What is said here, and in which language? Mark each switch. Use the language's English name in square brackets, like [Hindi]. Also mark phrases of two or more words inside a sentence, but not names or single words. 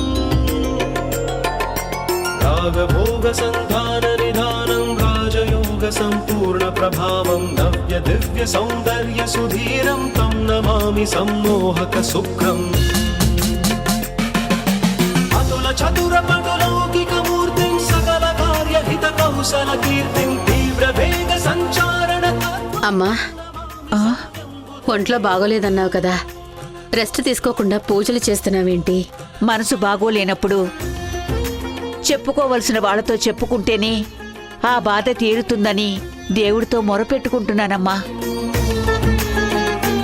[Sanskrit] रागभोग संधान निधानं राजयोग संपूर्ण प्रभावं नव्य दिव्य सौंदर्य सुधीरं तं नमामि सम्मोहक शुक्रम् अतुल चतुर पटुलौकिक मूर्तिं सकल कार्य हित कौशल कीर्तिं तीव्र वेग संचारण [Telugu] అమ్మా, ఒంట్లో బాగోలేదన్నావు కదా, రెస్ట్ తీసుకోకుండా పూజలు చేస్తున్నావేంటి? మనసు బాగోలేనప్పుడు చెప్పుకోవలసిన వాళ్లతో చెప్పుకుంటేనే ఆ బాధ తీరుతుందని దేవుడితో మొరపెట్టుకుంటున్నానమ్మా.